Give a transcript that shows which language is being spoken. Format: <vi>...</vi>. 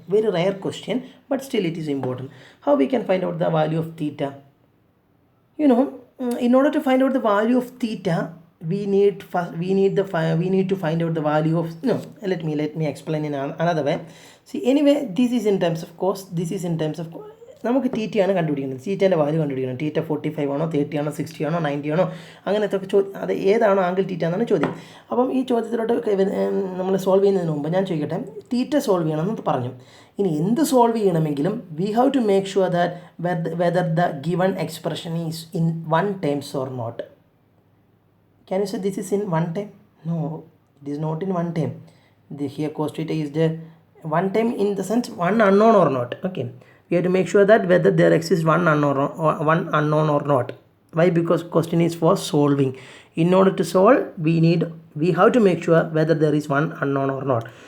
<en>Very rare question, but still it is important. How we can find out the value of theta? You know, in order to find out the value of theta, we need to find out the value of, no, let me explain in another way. See, anyway, this is in terms of cos, this is in terms of</en> <ml>നമുക്ക് തീറ്റയാണ് കണ്ടുപിടിക്കുന്നത്. തീറ്റേൻ്റെ value കണ്ടുപിടിക്കണം. തീറ്റ 45 ആണോ, 30 ആണോ, 60 ആണോ, 90 ആണോ, അങ്ങനത്തെ ഒക്കെ അത് ഏതാണോ ആംഗിൾ തീറ്റ എന്നാണ് ചോദ്യം. അപ്പം ഈ ചോദ്യത്തിലോട്ട് നമ്മൾ സോൾവ് ചെയ്യുന്നതിന് മുമ്പ് ഞാൻ ചോദിക്കട്ടെ, തീറ്റ സോൾവ് ചെയ്യണമെന്ന് പറഞ്ഞു. ഇനി എന്ത് സോൾവ് ചെയ്യണമെങ്കിലും</ml> <en>We have to make sure that whether the given expression is in one times or not. Can you say this is in one time? No, it is not in one time. Here cos theta is there one time in the sense one unknown or not. Okay, we have to make sure that whether there exists one unknown or not. Why? Because question is for solving. In order to solve, we have to make sure whether there is one unknown or not.</en>